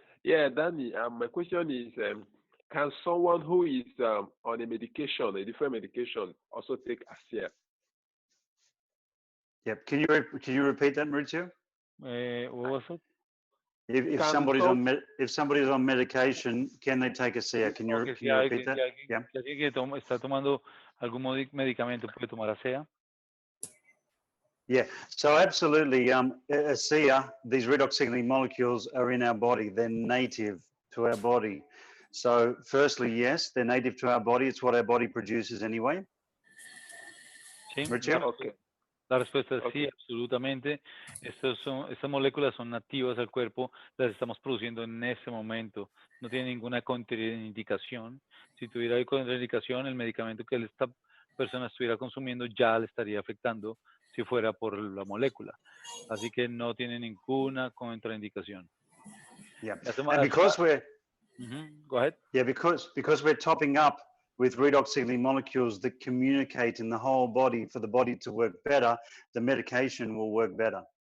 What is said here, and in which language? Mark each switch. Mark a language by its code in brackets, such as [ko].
[en] Yeah, Danny, my question is, can someone who is on a medication, a different medication, also take ASEA? Yep. Can you repeat that, Maurizio? What was it? If somebody's on medication, can they take ASEA? Can you repeat that? Yeah. [es] Si alguien que está tomando algún medicamento puede tomar ASEA. [en] Yeah, so absolutely. ASEA, these redox signaling molecules are in our body. They're native to our body. So firstly, yes, they're native to our body. It's what our body produces anyway. [es] Sí, okay. La respuesta es sí, absolutamente. Estas moléculas son nativas al cuerpo, las estamos produciendo en ese momento. No tiene ninguna contraindicación. Si tuviera contraindicación, el medicamento que esta persona estuviera consumiendo ya le estaría afectando si fuera por la molécula. Así que no tiene ninguna contraindicación. [en] Yeah, and because we're go ahead. Yeah, because we're topping up with redox signaling molecules that communicate in the whole body for the body to work better, the medication will work better.